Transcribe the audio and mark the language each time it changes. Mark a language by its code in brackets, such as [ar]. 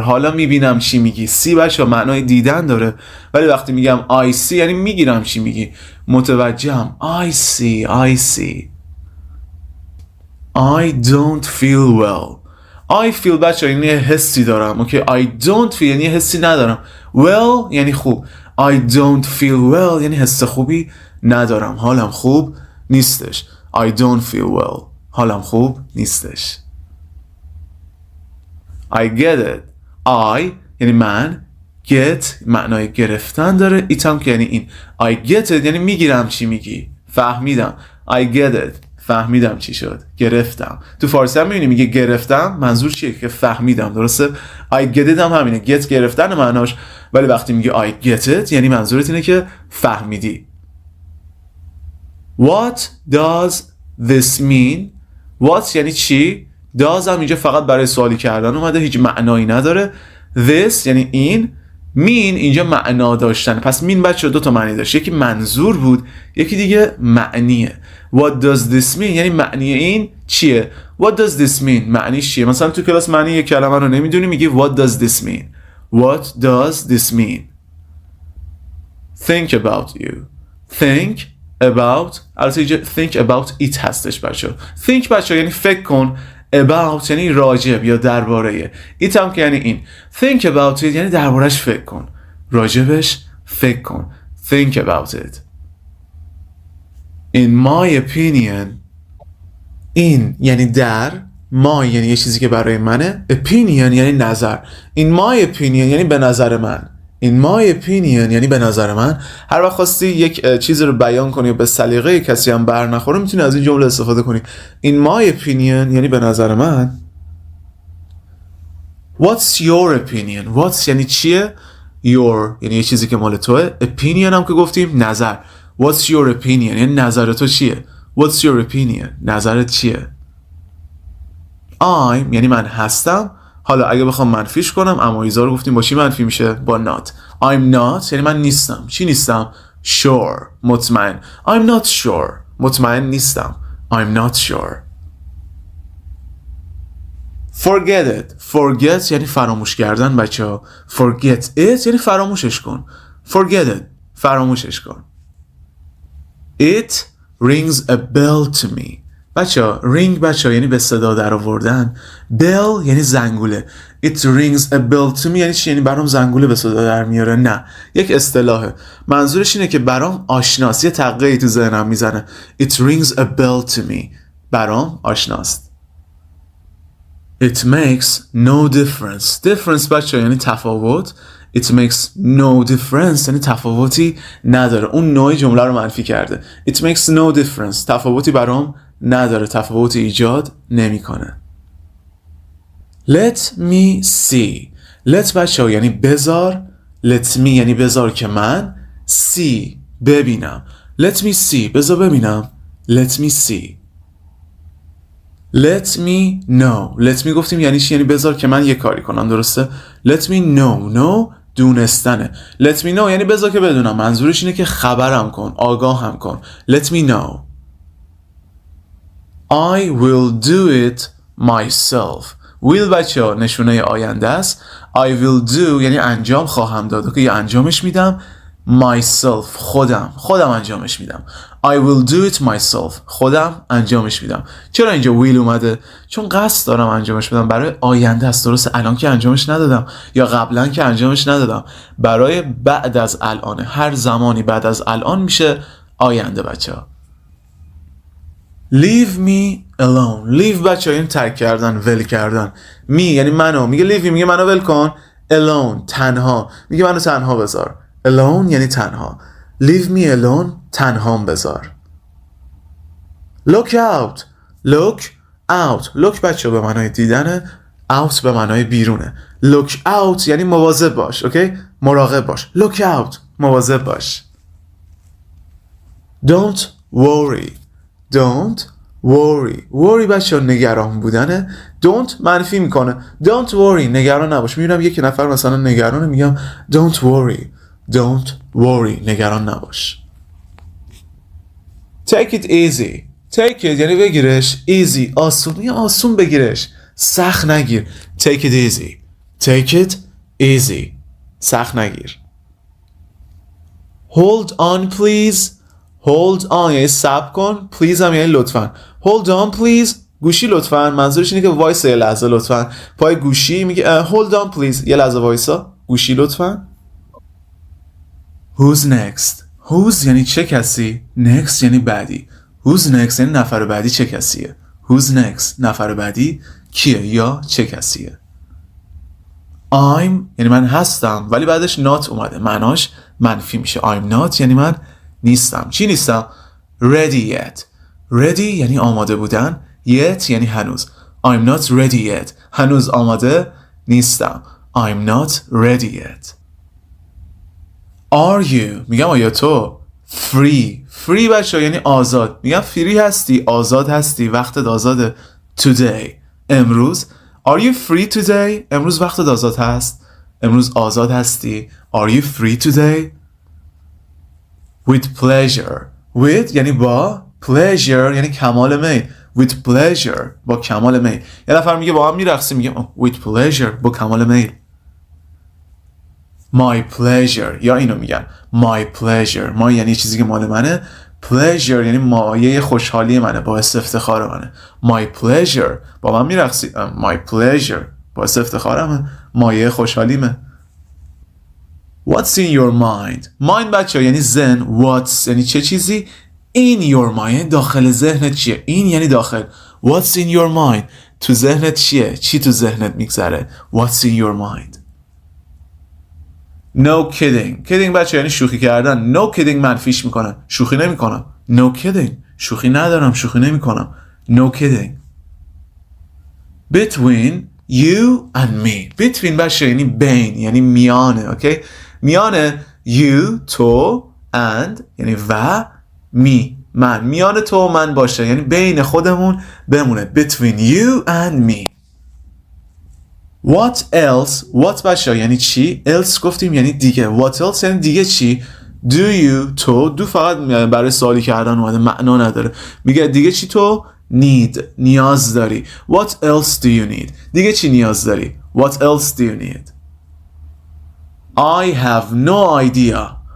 [fa] حالا میبینم چی میگی. see بچه معنای دیدن داره، ولی وقتی میگم [en] I see [fa] یعنی میگیرم چی میگی، متوجهم. [en] I see. I don't feel well. [fa] I feel بچه یعنی حسی دارم. اوکی. [en] I don't feel [fa] یعنی حسی ندارم. well یعنی خوب. [en] I don't feel well [fa] یعنی حس خوبی ندارم، حالم خوب نیستش. [en] I don't feel well [fa] حالم خوب نیستش. [en] I get it. [fa] I یعنی من، get معنای گرفتن داره، it هم که یعنی این. [en] I get it [fa] یعنی میگیرم چی میگی، فهمیدم. I get it فهمیدم چی شد، گرفتم. تو فارسی هم میبینی میگه گرفتم، منظور چیه؟ که فهمیدم، درسته؟ [en] I get it [fa] هم همینه، get گرفتن معناش، ولی وقتی میگه I get it یعنی منظورت اینه که فهمیدی. [en] What does this mean? [fa] What یعنی چی؟ does هم اینجا فقط برای سوالی کردن اومده، هیچ معنایی نداره. This یعنی این، mean اینجا معنا داشتن. پس mean بچه دو تا معنی داشت، یکی منظور بود، یکی دیگه معنیه. [en] What does this mean [fa] یعنی معنی این چیه؟ What does this mean معنیش چیه؟ مثلا تو کلاس معنی یک کلمه رو نمیدونی، میگی what does this mean. [en] What does this mean? Think about you. [fa] Think about، البته اینجا think about it هستش بچه. think بچه یعنی فکر کن، about یعنی راجب یا درباره، it هم که یعنی این. [en] think about it [fa] یعنی دربارش فکر کن، راجبش فکر کن. [en] think about it. [fa] In my opinion، in یعنی در، my یعنی یه چیزی که برای منه، opinion یعنی نظر. [en] In my opinion [fa] یعنی به نظر من. In my opinion یعنی به نظر من. هر وقت خواستی یک چیزی رو بیان کنی و به سلیقه کسی هم بر نخوره، میتونی از این جمله استفاده کنی. [en] In my opinion [fa] یعنی به نظر من. [en] What's your opinion؟ [fa] What's یعنی چیه؟ Your یعنی یه چیزی که مال توه. Opinion هم که گفتیم نظر. [en] What's your opinion [fa] یعنی نظر تو چیه؟ What's your opinion نظرت چیه؟ I'm یعنی من هستم. حالا اگه بخوام منفیش کنم، اما ایزا رو گفتیم با چی منفی میشه؟ با not. [en] I'm not [fa] یعنی من نیستم. چی نیستم؟ Sure مطمئن. [en] I'm not sure [fa] مطمئن نیستم. [en] I'm not sure. Forget it. [fa] Forget یعنی فراموش کردن بچه ها. Forget it یعنی فراموشش کن. [en] Forget it [fa] فراموشش کن. [en] It rings a bell to me. [fa] بچه ها ring بچه ها یعنی به صدا در آوردن. bell یعنی زنگوله. [en] It rings a bell to me [fa] یعنی چی؟ یعنی برام زنگوله به صدا در میاره؟ نه، یک اصطلاحه. منظورش اینه که برام آشناست، یه تقهی تو ذهنم میزنه. [en] It rings a bell to me [fa] برام آشناست. [en] It makes no difference. [fa] difference بچه ها یعنی تفاوت. [en] It makes no difference [fa] یعنی تفاوتی نداره. اون نوع جمله رو منفی کرده. [en] It makes no difference [fa] تفاوتی برام نداره، تفاوتی ایجاد نمیکنه. [en] Let me see. [fa] Let بچه ها یعنی بذار. Let me یعنی بذار که من. See ببینم. [en] Let me see [fa] بذار ببینم. [en] Let me see. Let me know. [fa] Let me گفتیم یعنی چی؟ یعنی بذار که من یه کاری کنم، درسته؟ [en] Let me know. [fa] know دونستنه. [en] Let me know [fa] یعنی بذار که بدونم. منظورش اینه که خبرم کن، آگاهم کن. [en] Let me know. I will do it myself. [fa] will بچه ها نشونه آینده است. I will do یعنی انجام خواهم داد، که یه انجامش میدم. myself خودم انجامش میدم. [en] I will do it myself [fa] خودم انجامش میدم. چرا اینجا will اومده؟ چون قصد دارم انجامش بدم، برای آینده است، درسته؟ الان که انجامش ندادم یا قبلا که انجامش ندادم، برای بعد از الان. هر زمانی بعد از الان میشه آینده بچه ها. [en] Leave me alone. [fa] leave بچه ها یعنی ترک کردن، ول کردن. me یعنی منو، میگه leave me میگه منو ول کن. alone تنها، میگه منو تنها بذار. alone یعنی تنها. [en] leave me alone [fa] تنهام بذار. [en] look out. look out. [fa] look بچه به معنای دیدنه، out به معنای بیرونه. look out یعنی مواظب باش، اوکی؟ مراقب باش. [en] look out [fa] مواظب باش. [en] don't worry. don't worry. [fa] worry بچه نگران بودنه. don't منفی میکنه. [en] don't worry [fa] نگران نباش. میبینم یک نفر مثلا نگرانه، میگم don't worry. [en] don't worry [fa] نگران نباش. [en] take it easy. [fa] take it یعنی بگیرش. easy آسون، میگم آسون بگیرش، سخت نگیر. [en] take it easy. take it easy [fa] سخت نگیر. [en] hold on please. [fa] hold on یعنی صبر کن. please هم یعنی لطفاً. [en] hold on please [fa] گوشی لطفاً. منظورش اینه که وایسا یه لحظه لطفاً. پای گوشی میگه [en] hold on please [fa] یه لحظه وایسا، گوشی لطفاً. [en] who's next. [fa] who's یعنی چه کسی. next یعنی بعدی. who's next یعنی نفر بعدی چه کسیه. [en] who's next [fa] نفر بعدی کیه یا چه کسیه. I'm یعنی من هستم ولی بعدش not اومده معناش منفی میشه. [en] I'm not [fa] یعنی من نیستم. چی نیستم؟ ready yet. ready یعنی آماده بودن. yet یعنی هنوز. [en] I'm not ready yet. [fa] هنوز آماده نیستم. [en] I'm not ready yet. [fa] Are you میگم آیا تو free بچه یعنی آزاد. میگم free هستی آزاد هستی وقتت آزاده. today امروز. [en] Are you free today؟ [fa] امروز وقتت آزاد هست. امروز آزاد هستی. [en] Are you free today؟ With pleasure. [fa] With یعنی با. Pleasure یعنی کمال میل. With pleasure با کمال میل. یه نفر میگه با هم میرقصیم میگم [en] with pleasure [fa] با کمال میل. [en] My pleasure [fa] یا اینو میگن [en] my pleasure. [fa] my یعنی چیزی که مال منه. pleasure یعنی مایه خوشحالی منه باعث افتخار منه. [en] my pleasure [fa] با من میرقصی my pleasure باعث افتخارمه مایه خوشحالیمه. [en] What's in your mind؟ [fa] mind بچه یعنی ذهن. What's یعنی چه چیزی. in your mind داخل ذهنت چیه. in یعنی داخل. [en] What's in your mind [fa] تو ذهنت چیه. چی تو ذهنت میگذره. [en] What's in your mind؟ No kidding. [fa] kidding بچه یعنی شوخی کردن. No kidding منفیش میکنم شوخی نمیکنم. [en] No kidding [fa] شوخی ندارم شوخی نمیکنم. [en] No kidding. Between you and me. [fa] Between بچه یعنی بین یعنی میانه. اوکی میانه you تو and یعنی و me من. میان تو و من باشه یعنی بین خودمون بمونه. [en] Between you and me. What else؟ [fa] what بچه یعنی چی. else گفتیم یعنی دیگه. [en] What else [fa] یعنی دیگه چی. Do you تو. do فقط برای سوالی کردن اومده معنا نداره. میگه دیگه چی تو need نیاز داری. [en] What else do you need؟ [fa] دیگه چی نیاز داری. [en] What else do you need؟ I have no idea.